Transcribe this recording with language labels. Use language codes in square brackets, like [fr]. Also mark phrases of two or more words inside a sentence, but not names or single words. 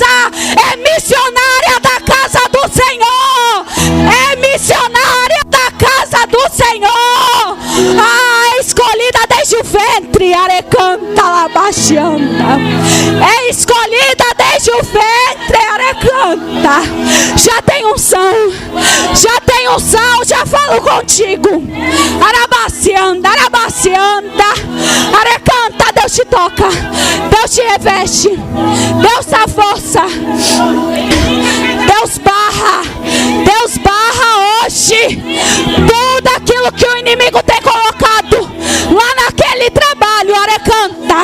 [pt] É missionária da casa do Senhor, é missionária da casa do Senhor. Escolhida desde o ventre. Arecanta, labaxianda. É escolhida desde o ventre. Arecanta. Já tem unção, já tem unção, já falo contigo. Arabacianda, arabacianda. Arecanta. Deus te toca, Deus te reveste, Deus dá força, Deus barra hoje tudo aquilo que o inimigo tem colocado lá naquele trabalho. Arecanta.